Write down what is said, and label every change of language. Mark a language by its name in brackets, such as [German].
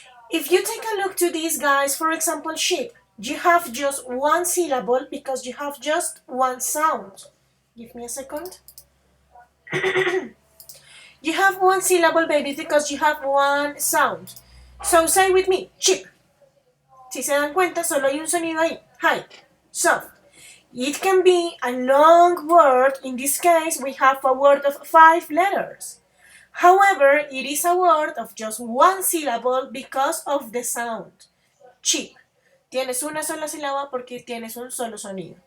[English] If you take a look to these guys, for example, sheep, you have just one syllable because you have just one sound. Give me a second. You have one syllable, baby, because you have one sound. So say with me, sheep. [Spanish] Si se dan cuenta, solo hay un sonido ahí. [English] High, soft. It can be a long word. In this case, we have a word of 5 letters. However, it is a word of just one syllable because of the sound. Cheap. [Spanish] Tienes una sola sílaba porque tienes un solo sonido.